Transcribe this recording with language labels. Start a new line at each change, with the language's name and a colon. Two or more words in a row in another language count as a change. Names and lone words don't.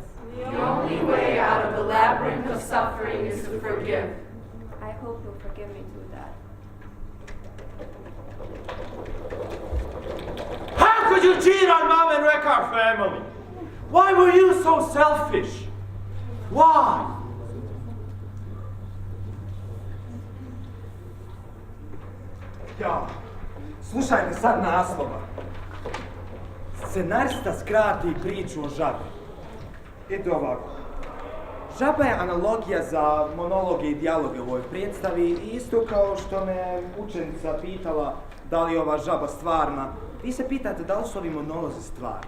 English: The only way out of the labyrinth of suffering is to forgive. I hope you'll forgive me too, Dad. How could you cheat on Mom and wreck our family? Why were you so selfish? Why?
Serbian: Ja, slušajte sad naslova. Scenarista skrati priču o žabi. Ide ovako. Žaba je analogija za monologe i dijaloge u ovoj predstavi i isto kao što me učenica pitala da li je ova žaba stvarna, vi se pitate da li su ovi monolozi stvarni.